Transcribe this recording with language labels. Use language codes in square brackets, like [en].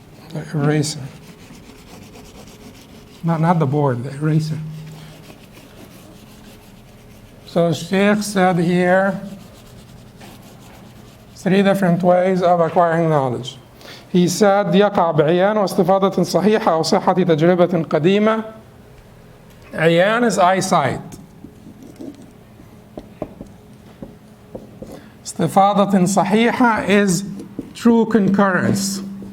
[en] The eraser. Not the board, the eraser. So Sheikh said here 3 different ways of acquiring knowledge. He said [ar] يقع بعيان واستفاضة صحيحة أو صحة تجربة قديمة. [en] عيان is eyesight. [ar] استفاضة صحيحة [en] is true concurrence.